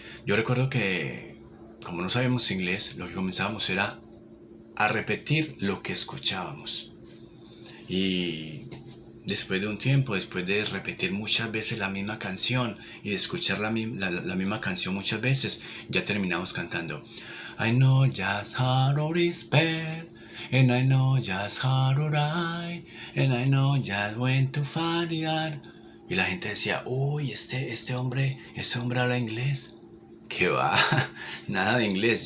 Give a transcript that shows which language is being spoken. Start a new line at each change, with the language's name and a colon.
Spanish: Yo recuerdo que, como no sabíamos inglés, lo que comenzábamos era a repetir lo que escuchábamos. Y después de un tiempo, después de repetir muchas veces la misma canción y de escuchar la misma canción muchas veces, ya terminamos cantando.
English: I know just how to despair, and I know just how to die, and I know just when to find it.
Spanish: Y la gente decía, uy, este hombre habla inglés. ¿Qué va? Nada de inglés.